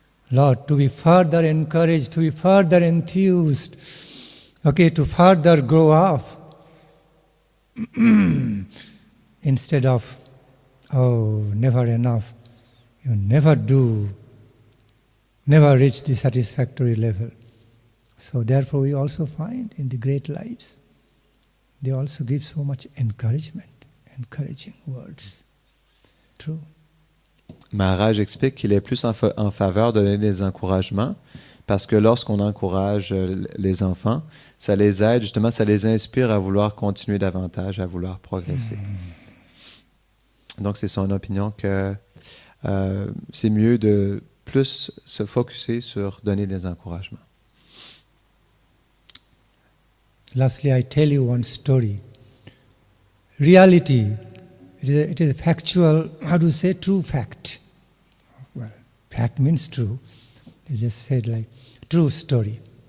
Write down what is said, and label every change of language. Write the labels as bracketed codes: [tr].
[en] Lord, to be further encouraged, to be further enthused, okay, to further grow up, instead of, oh, never enough, you never reach the satisfactory level. So therefore we also find in the great lives, they also give so much encouragement, encouraging words. True. [fr] Maharaj explique qu'il est plus en faveur de donner des encouragements parce que lorsqu'on encourage les enfants, ça les aide, justement, ça les inspire à vouloir continuer davantage, à vouloir progresser. Donc, c'est son opinion que c'est mieux de plus se focusser sur donner des encouragements. [en] Lastly, I tell you one story. Reality, it is factual, how to say, true fact. Well, fact means true. They just said like, true story.